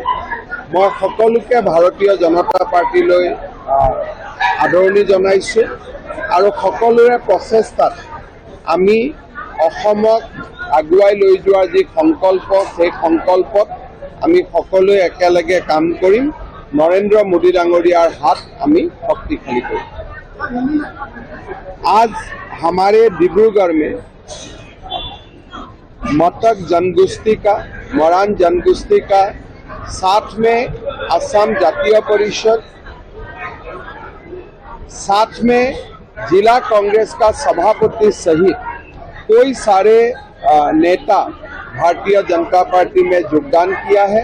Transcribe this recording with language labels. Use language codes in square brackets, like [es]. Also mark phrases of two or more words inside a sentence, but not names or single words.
[as] মই সকলোকে ভাৰতীয় জনতা পাৰ্টিলৈ আদৰণি জনাইছোঁ আৰু সকলোৰে প্ৰচেষ্টাত আমি অসমক আগুৱাই লৈ যোৱাৰ যি সংকল্প, সেই সংকল্পত আমি সকলোৱে একেলগে কাম কৰিম। নৰেন্দ্ৰ মোদী ডাঙৰীয়াৰ হাত আমি শক্তিশালী কৰিম। [hi] आज हमारे डिब्रूगढ़ में मटक जनगोष्ठी का, मरान जनगोष्ठी का, साथ में असम जातीय परिषद, साथ में जिला कांग्रेस का सभापति सहित कई सारे नेता भारतीय जनता पार्टी में योगदान किया है।